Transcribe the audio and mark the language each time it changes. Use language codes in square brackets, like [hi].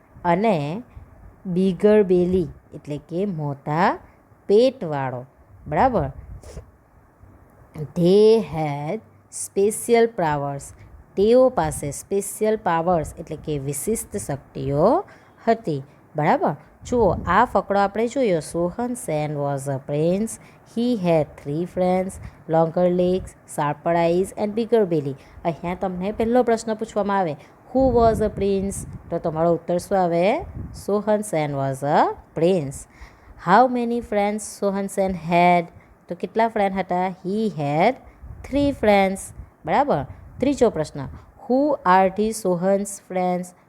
[gu] અને બિગર બેલી એટલે કે મોટા પેટવાળો. બરાબર. [en] They had special powers. [gu] તેઓ પાસે સ્પેશિયલ પાવર્સ એટલે કે વિશિષ્ટ શક્તિઓ હતી. બરાબર, જુઓ આ ફકડો આપણે જોયો. [en] Sohan Sen was a prince. He had 3 friends, longer legs, sharper eyes and bigger belly. [gu] અહીંયા તમને પહેલો પ્રશ્ન પૂછવામાં આવે, [en] Who was a prince? [gu] તો તમારો ઉત્તર શું આવે? [en] Sohan Sen was a prince. How many friends Sohan Sen had? [gu] તો કેટલા ફ્રેન્ડ હતા? [en] He had 3 friends. [gu] બરાબર. ત્રીજો પ્રશ્ન, [en] Who are the Sohan's friends?